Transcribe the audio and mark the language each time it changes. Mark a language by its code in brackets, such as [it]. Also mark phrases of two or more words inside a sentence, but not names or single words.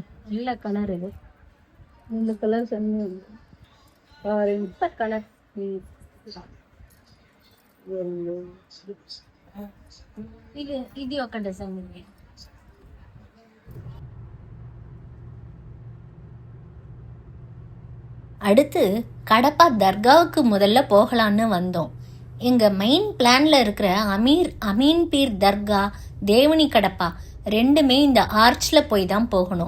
[ta] நல்ல கலர் இது. இந்த கலர் சூப்பர் கலர். [te] ఇది ఒక డిజైన్ ఉంది. [ta] அடுத்து கடப்பா தர்காவுக்கு முதல்ல போகலான்னு வந்தோம். எங்கள் [en] main planில் [ta] இருக்கிற அமீன் பீர் தர்கா, தேவனி கடப்பா ரெண்டுமே இந்த ஆர்ச்சில் போய் தான் போகணும்.